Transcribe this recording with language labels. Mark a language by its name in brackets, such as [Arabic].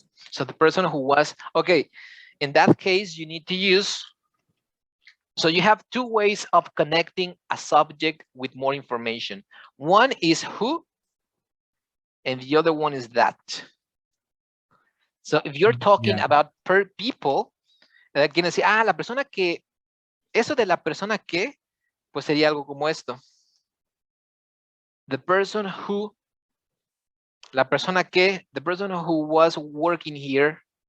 [English] So the person who was, okay, in that case, you need to use, so you have two ways of connecting a subject with more information. One is who, and the other one is that. So if you're talking about per people, [Spanish] quieren decir, la persona que, eso de la persona que, pues sería algo como esto. [English] The person who, [Spanish] la persona que, [English] the person who was working here,